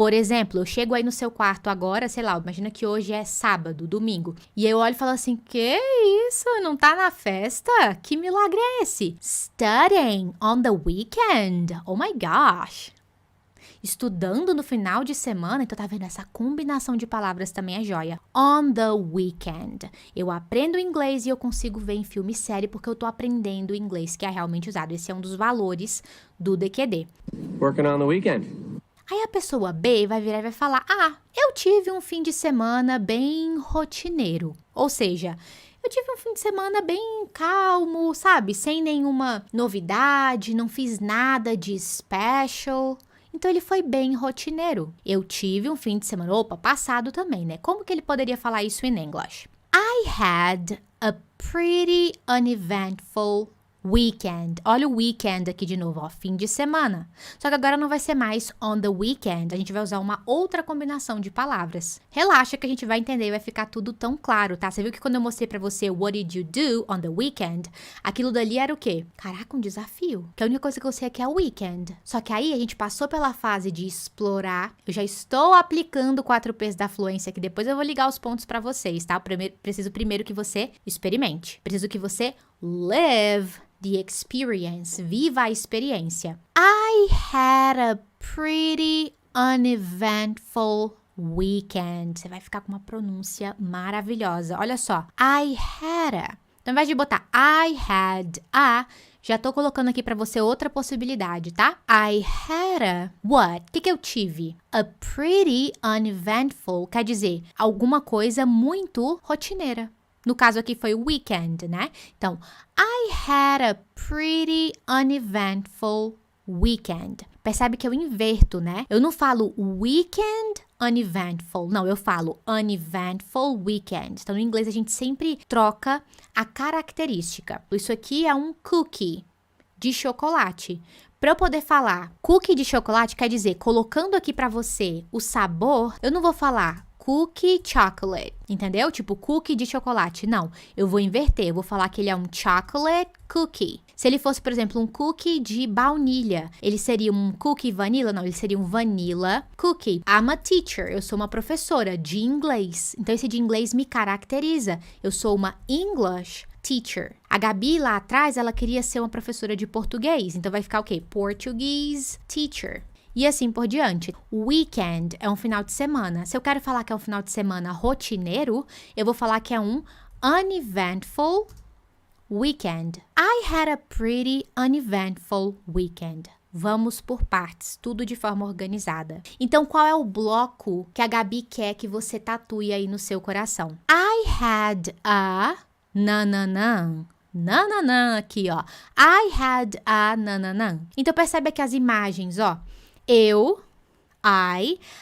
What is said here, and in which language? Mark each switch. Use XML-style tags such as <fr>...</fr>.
<pt>Por exemplo, eu chego aí no seu quarto agora, sei lá, imagina que hoje é sábado, domingo. E eu olho e falo assim, que isso? Não tá na festa? Que milagre é esse?</pt> <en>Studying on the weekend. Oh my gosh.</en> <pt>Estudando no final de semana, então tá vendo? Essa combinação de palavras também é joia.</pt> <en>On the weekend.</en> <pt>Eu aprendo inglês e eu consigo ver em filme e série porque eu tô aprendendo inglês que é realmente usado. Esse é um dos valores do DQD.</pt> <en>Working on the weekend.</en> <pt>Aí a pessoa B vai virar e vai falar, eu tive um fim de semana bem rotineiro. Ou seja, eu tive um fim de semana bem calmo, sabe? Sem nenhuma novidade, não fiz nada de special. Então, ele foi bem rotineiro. Eu tive um fim de semana, passado também, né? Como que ele poderia falar isso em English?</pt> <en>I had a pretty uneventful weekend.</en> <pt>Olha o weekend aqui de novo, ó, fim de semana. Só que agora não vai ser mais</pt> <en>on the weekend,</en> <pt>a gente vai usar uma outra combinação de palavras. Relaxa que a gente vai entender e vai ficar tudo tão claro, tá? Você viu que quando eu mostrei pra você</pt> <en>what did you do on the weekend,</en> <pt>aquilo dali era o quê? Caraca, um desafio. Que a única coisa que eu sei aqui é o weekend. Só que aí a gente passou pela fase de explorar. Eu já estou aplicando 4 P's da fluência, que depois eu vou ligar os pontos pra vocês, tá? Preciso primeiro que você experimente. Preciso que você</pt> <en>live the experience.</en> <pt>Viva a experiência.</pt> <en>I had a pretty uneventful weekend.</en> <pt>Você vai ficar com uma pronúncia maravilhosa. Olha só.</pt> <en>I had a.</en> <pt>Então, ao invés de botar I had a, já tô colocando aqui pra você outra possibilidade, tá?</pt> <en>I had a what?</en> <pt>O que eu tive?</pt> <en>A pretty uneventful</en> <pt>quer dizer alguma coisa muito rotineira. No caso aqui foi weekend, né? Então,</pt> <en>I had a pretty uneventful weekend.</en> <pt>Percebe que eu inverto, né? Eu não falo</pt> <en>weekend uneventful.</en> <pt>Não, eu falo</pt> <en>uneventful weekend.</en> <pt>Então, no inglês, a gente sempre troca a característica. Isso aqui é um cookie de chocolate. Para eu poder falar cookie de chocolate, quer dizer, colocando aqui para você o sabor, eu não vou falar cookie chocolate, entendeu? Tipo, cookie de chocolate. Não, eu vou inverter. Eu vou falar que ele é um</pt> <en>chocolate cookie.</en> <pt>Se ele fosse, por exemplo, um cookie de baunilha, ele seria um</pt> <en>cookie vanilla?</en> <pt>Não, ele seria um</pt> <en>vanilla cookie. I'm a teacher.</en> <pt>Eu sou uma professora de inglês. Então, esse de inglês me caracteriza. Eu sou uma</pt> <en>English teacher.</en> <pt>A Gabi, lá atrás, ela queria ser uma professora de português. Então, vai ficar o quê?</pt> <en>Portuguese teacher.</en> <pt>E assim por diante. Weekend é um final de semana. Se eu quero falar que é um final de semana rotineiro, eu vou falar que é um</pt> <en>uneventful weekend. I had a pretty uneventful weekend.</en> <pt>Vamos por partes, tudo de forma organizada. Então, qual é o bloco que a Gabi quer que você tatue aí no seu coração?</pt> <en>I had a nananã. Nananã</en> <pt>aqui, ó.</pt> <en>I had a nananã.</en> <pt>Então, percebe aqui as imagens, ó. Eu, I.</pt>